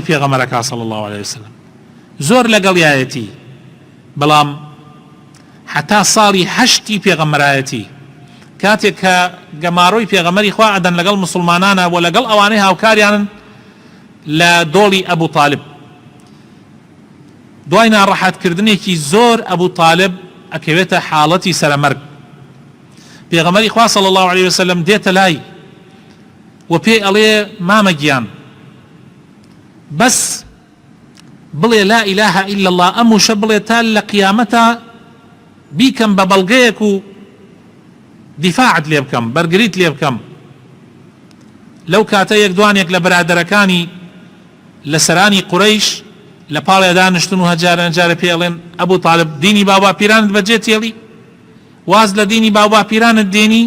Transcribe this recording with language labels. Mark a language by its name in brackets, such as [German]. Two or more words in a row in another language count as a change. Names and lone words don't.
[Central Kurdish] پێغەمبەرەکە [Arabic] صلی الله عليه وسلم، [Central Kurdish] زۆر لەگەڵیایەتی، بەڵام حتا ساڵی 8 پێغەمبەرایەتی کاتێک کە گەماڕۆی پێغەمبەری خوا ئەدەن لەگەڵ مسلمانانە و لەگەڵ ئەوانەی هاوکاریانن لە دۆڵی ئەبوو طالب، دوای ناڕەحەتکردنێکی زۆر ئەبوو طالب ئەکەوێتە حاڵەتی سەرەمەرگ. پێغەمبەری خوا [Arabic] صلی الله عليه وسلم [Central Kurdish] دێتە لای و پێی ئەڵێ مامە گیان بەس بڵێ [Arabic] لا إله إلا الله، [Central Kurdish] ئەم وشە بڵێ تا لە قیامەتە بیکەم بە بەڵگەیەک و دیفاعت لێ بکەم، بەرگریت لێ بکەم. لەو کاتە یەک دوانێک لە برادەرەکانی لە سەرانی قوڕەیش لە پاڵێ دانیشتن و هەجارە جارە پێ ئەڵێن ئەبوو طالب دینی باوبا پیرانت بەجێ تێڵی، واز لە دینی باوبا پیرانت دێنی؟